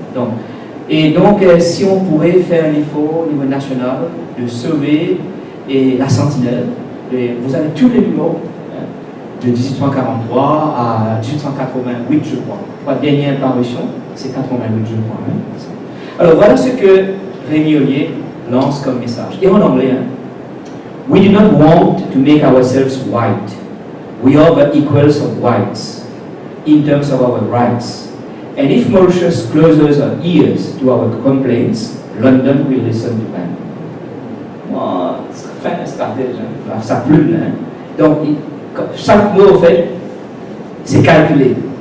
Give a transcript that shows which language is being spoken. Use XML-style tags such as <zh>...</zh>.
<fr>Donc, si on pourrait faire un effort au niveau national de sauver La Sentinelle, vous avez tous les numéros, hein, de 1843 à 1888, je crois. La dernière parution, c'est 88, je crois. Hein? Alors, voilà ce que Rémi Ollier lance comme message. Et en anglais, hein?</fr> <en>We do not want to make ourselves white. We are the equals of whites in terms of our rights. And if Mauritius closes her ears to our complaints, London will listen to them.</en> <fr>Moi, c'est fin stratège, hein? Ça plume. Hein? Donc, chaque mot, en fait, c'est calculé.</fr>